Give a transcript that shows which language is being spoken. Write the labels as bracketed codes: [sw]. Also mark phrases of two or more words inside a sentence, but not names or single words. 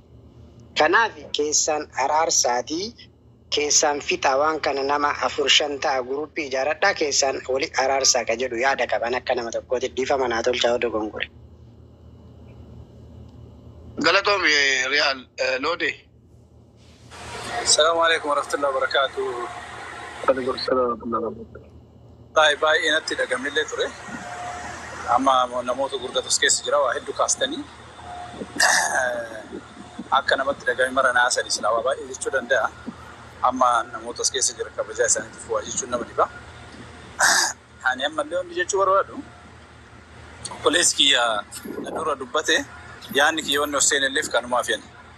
[om] Kanaaf keessaan araarsaatii keessaan fixa waan kana nama 4-5 ta'a guruuppii ijaaradhaa keessaan wali araarsaa ka jedhu yaada qaban akka nama tokkootitti dhiifama naa tolchaa dogongore. Galatoom Real Loode. [ar] السلام عليكم ورحمة الله وبركاته. عليكم السلام ورحمة الله وبركاته. [om] Baay'ee natti dhagamillee ture. Amma namoota gurguddatus keessa jira waa hedduu kaastanii akka namatti dhagame mara naasanii silaa baay'ee jechuu danda'a. Amma namoota as keessa jira kabajaa isaaniitiif waa jechuun nama dhiba. Ani ammallee hundi jechuu barbaadu. Obboleessi kiyya dura dubbate yaadni kiyya wanni hosseenilleef kanumaaf yani.